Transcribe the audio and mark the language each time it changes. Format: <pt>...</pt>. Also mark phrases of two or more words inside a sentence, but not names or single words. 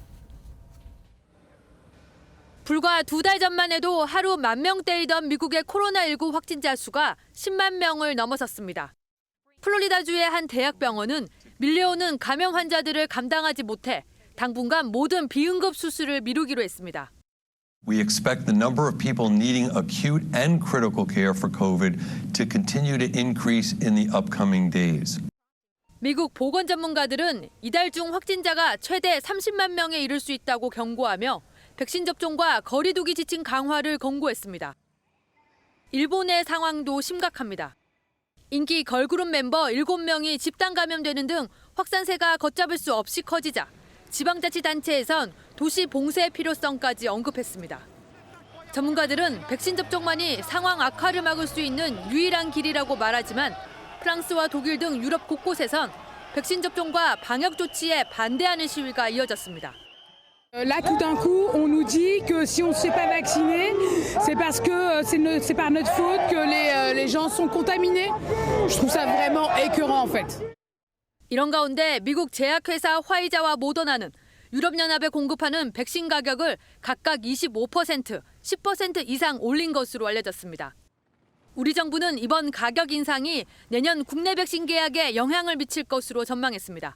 <ko>불과 2달 전만 해도 하루 10,000명대이던 미국의 코로나19 확진자 수가 10만 명을 넘어섰습니다. 플로리다주의 한 대학병원은 밀려오는 감염 환자들을 감당하지 못해 당분간 모든 비응급 수술을 미루기로 했습니다.</ko> <en>We expect the number of people needing acute and critical care for COVID to continue to increase in the upcoming days.</en> <ko>미국 보건 전문가들은 이달 중 확진자가 최대 30만 명에 이를 수 있다고 경고하며 백신 접종과 거리 두기 지침 강화를 권고했습니다. 일본의 상황도 심각합니다. 인기 걸그룹 멤버 7명이 집단 감염되는 등 확산세가 걷잡을 수 없이 커지자 지방자치단체에선 도시 봉쇄의 필요성까지 언급했습니다. 전문가들은 백신 접종만이 상황 악화를 막을 수 있는 유일한 길이라고 말하지만 프랑스와 독일 등 유럽 곳곳에선 백신 접종과 방역 조치에 반대하는 시위가 이어졌습니다.</ko> <fr>Là, tout d'un coup, on nous dit que si on ne se fait pas vacciner, c'est parce que c'est par notre faute que les gens sont contaminés. Je trouve ça vraiment écœurant, en fait.</fr> <ko>이런 가운데 미국 제약회사 화이자와 모더나는 유럽연합에 공급하는 백신 가격을 각각 25%, 10% 이상 올린 것으로 알려졌습니다. 우리 정부는 이번 가격 인상이 내년 국내 백신 계약에 영향을 미칠 것으로 전망했습니다.</ko>